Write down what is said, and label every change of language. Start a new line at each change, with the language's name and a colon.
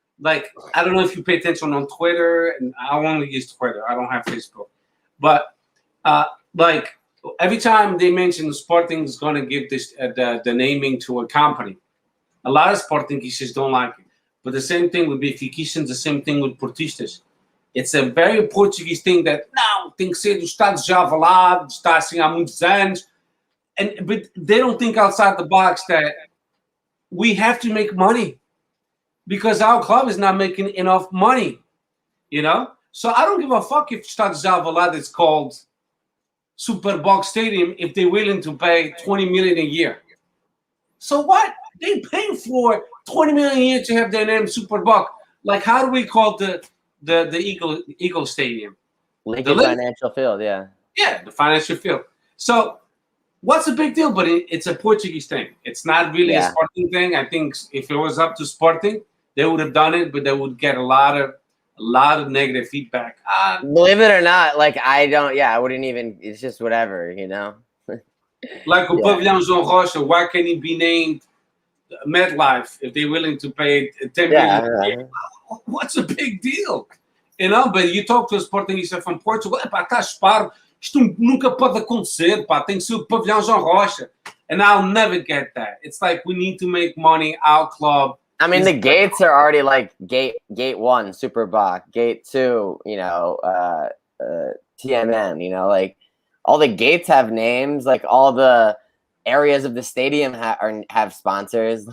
English: Like, I don't know if you pay attention on Twitter, and I only use Twitter. I don't have Facebook, but like every time they mention Sporting is going to give this the naming to a company, a lot of Sportingistas don't like it. But the same thing with Benfiquistas, the same thing with Portistas. It's a very Portuguese thing that,
Portuguese: não, tem que ser do Estado de Alvalade, está assim há muitos anos.
English: But they don't think outside the box that we have to make money because our club is not making enough money, you know? So I don't give a fuck if Estado de Alvalade is called Super Box Stadium if they're willing to pay 20 million a year. So what? They pay for 20 million a year to have their name Super Box. Like, how do we call the Eagle Stadium? Lincoln Financial Field, yeah. Yeah, the financial field. So what's the big deal? But it's a Portuguese thing. It's not really a Sporting thing. I think if it was up to Sporting, they would have done it, but they would get a lot of negative feedback. Believe it or not, like I wouldn't even. It's just whatever, you know. Like a Pavilion João Rocha, why can't he be named MetLife if they're willing to pay 10 million? What's the big deal? You know, but you talk to a Sportingista from Portugal,
Portuguese: estás parvo, isto nunca pode acontecer, pá, tem que ser o Pavilhão João Rocha.
English: And I'll never get that. It's like we need to make money, our club. I mean, the gates are already like gate 1, Super Bock, gate 2, you know, TMN, you know, like all the gates have names, like all the areas of the stadium have sponsors.